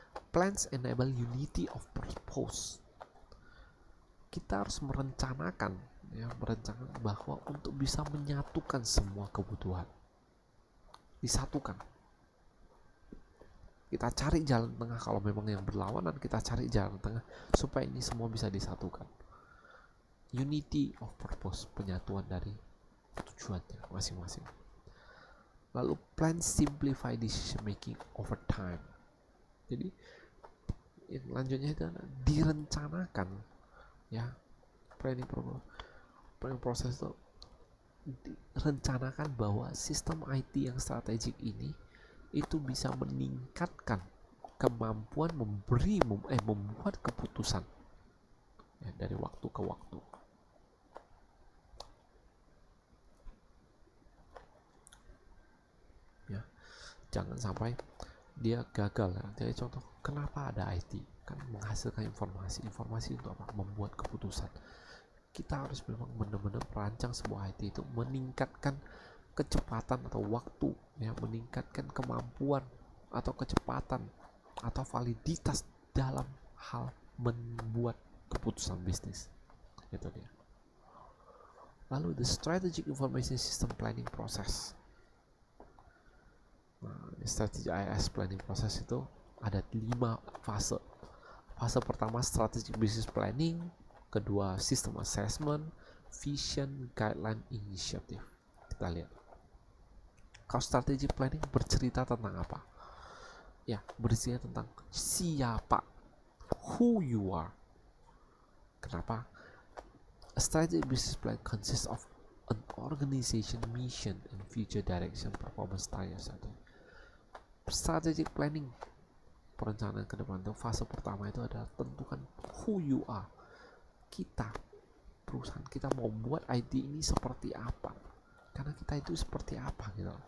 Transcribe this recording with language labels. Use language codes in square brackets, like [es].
[en] Plans enable unity of purpose. [id] Kita harus merencanakan bahwa untuk bisa menyatukan semua kebutuhan, disatukan. Kita cari jalan tengah, kalau memang yang berlawanan kita cari jalan tengah supaya ini semua bisa disatukan. [en] Unity of purpose, [id] penyatuan dari tujuannya masing-masing. Lalu [en] plan simplify decision making over time. [id] Jadi yang lanjutnya itu direncanakan ya, planning proses itu direncanakan bahwa sistem IT yang strategik ini itu bisa meningkatkan kemampuan membuat keputusan ya, dari waktu ke waktu. Ya, jangan sampai dia gagal ya. Jadi contoh, kenapa ada IT? Kan menghasilkan informasi untuk apa? Membuat keputusan. Kita harus memang benar-benar merancang sebuah IT itu meningkatkan kecepatan atau waktu ya, meningkatkan kemampuan atau kecepatan atau validitas dalam hal membuat keputusan bisnis. Itu dia. Lalu [en] the strategic information system planning process. [id] Nah, strategic IS planning process itu ada 5 fase. Fase pertama strategic business planning, kedua system assessment, vision, guideline, initiative. Kita lihat. Kalau strategic planning bercerita tentang apa? Ya, bercerita tentang siapa, [en] who you are. [id] Kenapa? [en] A strategic business plan consists of an organization mission and future direction performance targets. [id] Strategic planning, perencanaan ke depan itu fase pertama itu adalah tentukan [en] who you are. [id] Kita, perusahaan kita mau buat IT ini seperti apa? Karena kita itu seperti apa gitu.